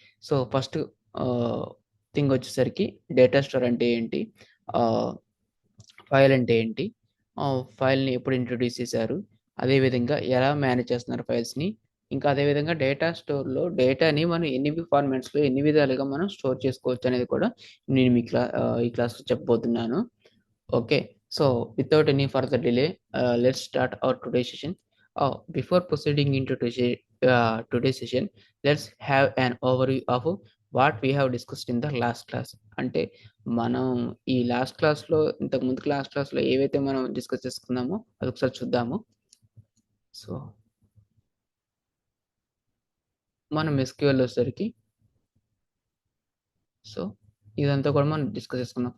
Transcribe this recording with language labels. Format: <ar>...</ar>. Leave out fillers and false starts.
<te>So first thing వచ్చేసరికి data store అంటే ఏంటి, ఫైల్ అంటే ఏంటి, ఫైల్ని ఎప్పుడు ఇంట్రొడ్యూస్ చేశారు, అదేవిధంగా ఎలా మేనేజ్ చేస్తున్నారు ఫైల్స్ని, ఇంకా అదేవిధంగా డేటా స్టోర్లో డేటాని మనం ఎన్ని ఫార్మాట్స్లో ఎన్ని విధాలుగా మనం స్టోర్ చేసుకోవచ్చు అనేది కూడా నేను ఈ క్లాస్లో చెప్పబోతున్నాను.</te> <en>Okay, so without any further delay, let's start our today session. Before proceeding into today's session, let's have an overview of what we have discussed in the last class.</en> <te>అంటే మనం ఈ లాస్ట్ క్లాస్లో ఇంతకు ముందు క్లాస్లో ఏవైతే మనం డిస్కస్ చేసుకున్నామో అది ఒకసారి చూద్దాము. సో మనం ఎస్క్యూఎల్ వచ్చేసరికి సో ఇదంతా కూడా మనం డిస్కస్ చేసుకున్నాం.</te>